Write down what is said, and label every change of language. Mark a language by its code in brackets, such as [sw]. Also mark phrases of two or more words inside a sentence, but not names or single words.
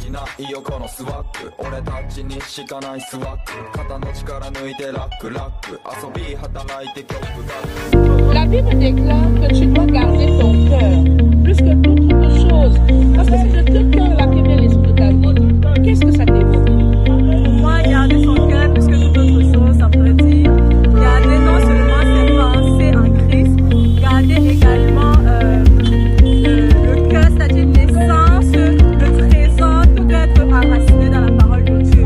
[ja] 横のスワック俺たちにしかないスワック肩の力抜いてラックラック遊び働いて曲が [fr] La Bible déclare que tu dois garder ton cœur plus que toute autre chose. Parce que c'est de ton cœur là que vient l'esprit de ta vie. Qu'est-ce que ça t'évoque? Pour moi, garder son cœur plus que toute autre chose, ça pourrait dire garder non seulement ses pensées en Christ, garder également le cœur, c'est-à-dire l'essence, le trésor, tout doit être enraciné dans la parole de Dieu.